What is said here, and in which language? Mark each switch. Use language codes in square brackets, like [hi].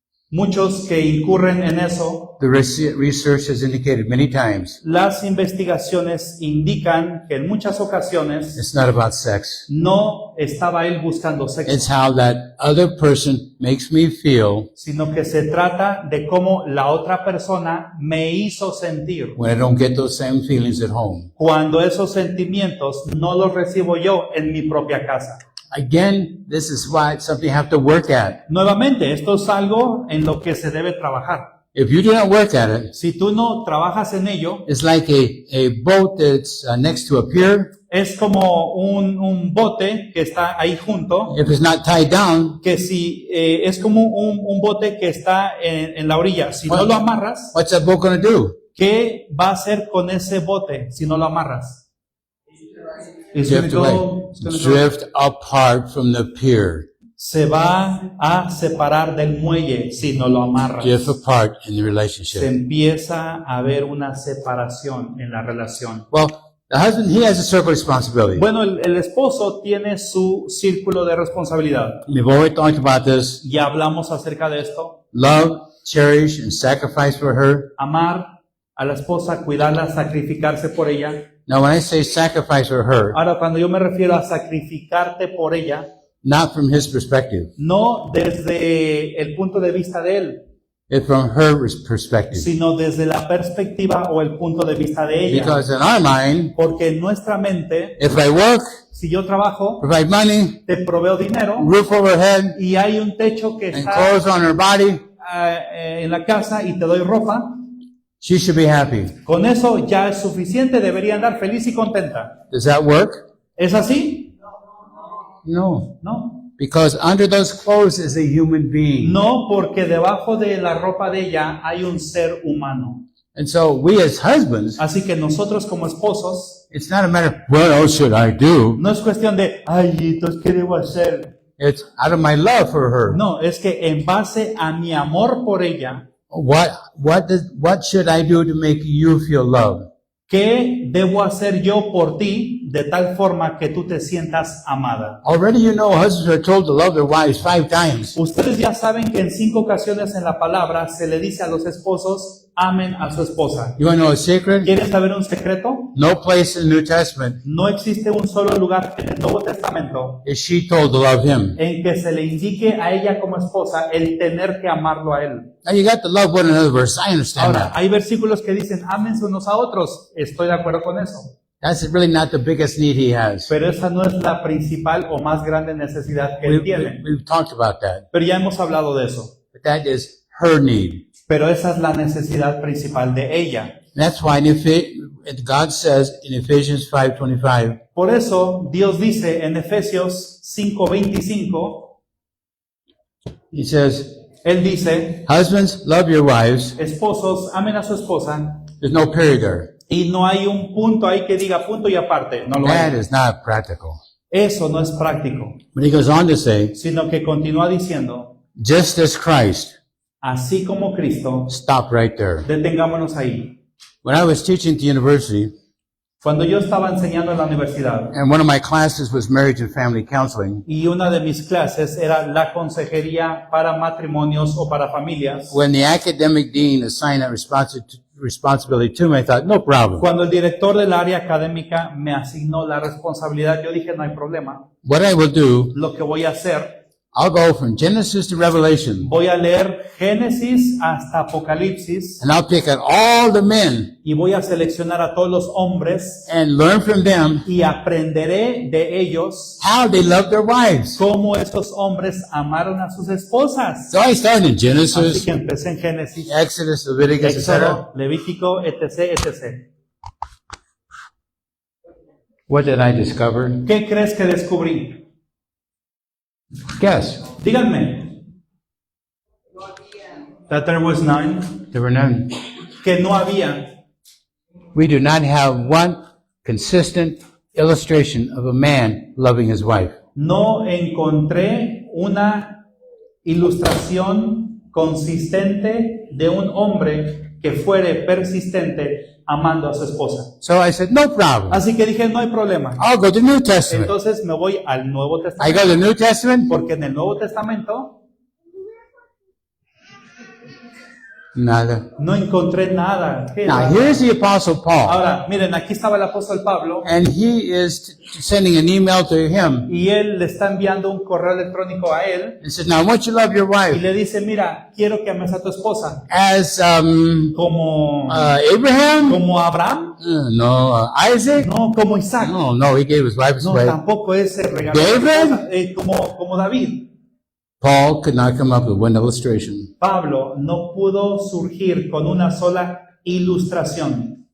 [es] muchos que incurren en eso, [en] The research has indicated many times [es] las investigaciones indican que en muchas ocasiones [en] it's not about sex. [es] no estaba él buscando sexo, [en] It's how that other person makes me feel [es] sino que se trata de cómo la otra persona me hizo sentir [en] when I don't get those same feelings at home. [es] cuando esos sentimientos no los recibo yo en mi propia casa. [en] Again, this is why it's something you have to work at. [es] Nuevamente, esto es algo en lo que se debe trabajar. [en] If you do not work at it, [es] Si tú no trabajas en ello, [en] it's like a boat that's next to a pier. [es] es como un bote que está ahí junto, [en] If it's not tied down, [es] que si es como un bote que está en la orilla. Si no lo amarras, [en] what's that boat going to do? [es] ¿qué va a hacer con ese bote si no lo amarras? [en] It's gonna Drift away. go- it's gonna go- Drift apart from the pier. [es] Se va a separar del muelle si no lo amarras. [en] Drift apart in the [es] Se [en] relationship. [es] empieza a ver una separación en la relación. [en] Well, the husband, he has a circle responsibility. [es] Bueno, el esposo tiene su círculo de responsabilidad. [en] We've already talked about this. [es] Ya hablamos acerca de esto. [en] Love, cherish, and sacrifice for her. [es] Amar, a la esposa, cuidarla, sacrificarse por ella. [en] Now, when I say sacrifice for her, [es] Ahora, cuando yo me refiero a sacrificarte por ella, [en] not from his perspective, [es] no desde el punto de vista de él, [en] it's from her perspective. [es] sino desde la perspectiva o el punto de vista de ella. [en] Because in our mind, [es] Porque en nuestra mente, [en] if I work, [es] si yo trabajo, [en] provide money, [es] te proveo dinero [en] roof over her head, [es] y hay un techo que [en] and [es] está [en] clothes on her body, [es] en la casa y te doy ropa, [en] she should be happy. [es] con eso ya es suficiente, debería andar feliz y contenta. [en] Does that work? [es] ¿Es así? [en] No. [es] No. [en] Because under those clothes is a human being. [es] No, porque debajo de la ropa de ella hay un ser humano. [en] And so we as husbands, [es] Así que nosotros como esposos, [en] it's not a matter of what else should I do. [es] no es cuestión de, ay, entonces, ¿qué debo hacer? [en] It's out of my love for her. [es] No, es que en base a mi amor por ella, [en] What should I do to make you feel loved? [es] ¿qué debo hacer yo por ti de tal forma que tú te sientas amada? [en] Already you know husbands are told to love their wives 5 times. [es] Ustedes ya saben que en 5 ocasiones en la palabra se le dice a los esposos, amen a su esposa. [en] You want to know a secret? [es] ¿Quieren saber un secreto? [en] No place in the New Testament [es] No existe un solo lugar en el Nuevo Testamento [en] is she told to love him. [es] en que se le indique a ella como esposa el tener que amarlo a él. [en] Now you got to love one another verse. I understand [es] Ahora, [en] that. [es] hay versículos que dicen, ámense unos a otros. Estoy de acuerdo con eso. [en] That's really not the biggest need he has. [es] Pero esa no es la principal o más grande necesidad que él tiene. [en] We've talked about that. [es] Pero ya hemos hablado de eso. [en] But that is her need. [es] Pero esa es la necesidad principal de ella. [en] That's why God says in Ephesians 5:25, [es] Por eso Dios dice en Efesios 5:25, [en] he says, [es] Él dice, [en] husbands, love your wives. [es] esposos, amen a su esposa. [en] There's no period there. [es] Y no hay un punto ahí que diga punto y aparte. No lo [en] That [es] hay. [en] is not practical. [es] Eso no es práctico. [en] But he goes on to say, [es] Sino que continúa diciendo, [en] just as Christ, [es] así como Cristo, [en] stop right there. [es] detengámonos ahí. [en] When I was teaching at the university, [es] Cuando yo estaba enseñando en la universidad [en] and one of my classes was marriage and family counseling, [es] y una de mis clases era la consejería para matrimonios o para familias, [en] when the academic dean assigned that responsibility to me, I thought, no problem. [es] cuando el director del área académica me asignó la responsabilidad, yo dije, no hay problema. [en] What I will do, [es] Lo que voy a hacer, [en] I'll go from Genesis to Revelation, [es] voy a leer Génesis hasta Apocalipsis [en] and I'll pick out all the men [es] y voy a seleccionar a todos los hombres [en] and learn from them [es] y aprenderé de ellos [en] how they love their wives. [es] cómo estos hombres amaron a sus esposas. [en] So I started in [es] Así [en] Genesis, [es] que empecé en Génesis, [en] Exodus, Leviticus, etc. [es] Éxodo, Levítico, etc., etc. [en] What did I discover? [es] ¿Qué crees que descubrí? [en] Guess. [es] Díganme. [en] That there was none. There were none. [es] Que no había. [en] We do not have one consistent illustration of a man loving his wife. [es] No encontré una ilustración consistente de un hombre que fuere persistente amando a su esposa. [en] So I said, no problem. [es] Así que dije, no hay problema. [en] I'll go to the New Testament. [es] Entonces me voy al Nuevo [en] I go [es] Testamento. [en] to the New Testament. [es] Porque en el Nuevo Testamento Nada. no encontré nada. ¿Qué [en] Now [es] era? [en] here's the Apostle Paul, [es] Ahora, miren, aquí estaba el apóstol Pablo [en] and he is sending an email to him. [es] y él le está enviando un correo electrónico a él [en] He says, now I want you to love your [es] y [en] wife [es] le dice, mira, quiero que ames a tu esposa [en] as [es] como, [en] Abraham. [es] como Abraham, [en] No, Isaac. [es] no como Isaac, [en] No, he gave his wife [es] no, [en] away. [es] tampoco ese regalo [en] David? [es] como David. [en] Paul could not come up with one illustration. [es] Pablo no pudo surgir con una sola ilustración.